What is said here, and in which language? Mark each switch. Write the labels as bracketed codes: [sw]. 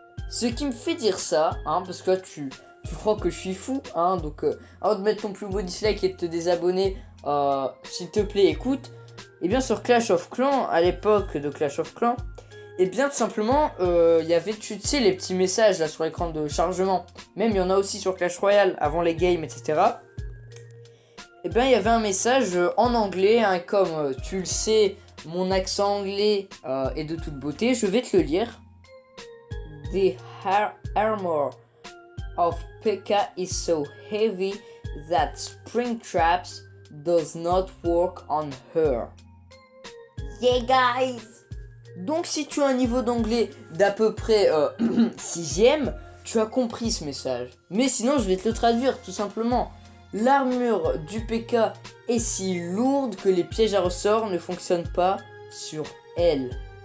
[fr] Ce qui me fait dire ça, hein, parce que là tu crois que je suis fou, hein, donc avant de mettre ton plus beau dislike et de te désabonner, s'il te plaît écoute, et bien sur Clash of Clans, à l'époque de Clash of Clans, et bien tout simplement, il y avait, tu sais, les petits messages là sur l'écran de chargement. Même il y en a aussi sur Clash Royale, avant les games, etc. Et bien il y avait un message en anglais, hein, comme tu le sais, mon accent anglais est de toute beauté. Je vais te le lire. [en] The armor of P.E.K.K.A is so heavy that spring traps does not work on her. Yeah guys! [fr] Donc si tu as un niveau d'anglais d'à peu près 6ème, tu as compris ce message. Mais sinon je vais te le traduire tout simplement. L'armure du PK est si lourde que les pièges à ressort ne fonctionnent pas sur elle.